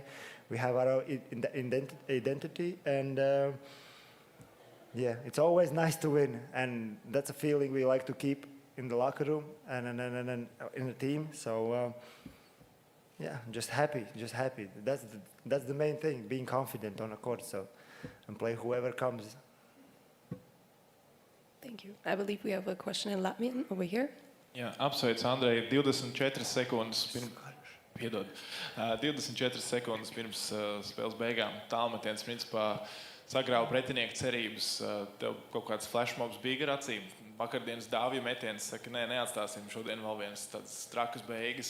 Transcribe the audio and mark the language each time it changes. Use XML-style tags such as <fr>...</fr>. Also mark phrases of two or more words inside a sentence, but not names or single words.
<en>We have our identity, and yeah, it's always nice to win, and that's a feeling we like to keep in the locker room and in the team. So yeah, just happy. That's the main thing, being confident on the court. So and play whoever comes. Thank you. I believe we have a question in Latvian over here.</en> <lv>Jā, apsveicu Andreju 24 sekundes pirms. Piedod. 24 sekundes pirms spēles beigām tālmetiens principā sagrāva pretinieku cerības. Tev kaut kāds flashmobs bija gar acīm. Vakardienas Dāvija metiens saka, neatstāsim šodien vēl vienas tādas trakas beigas.</lv>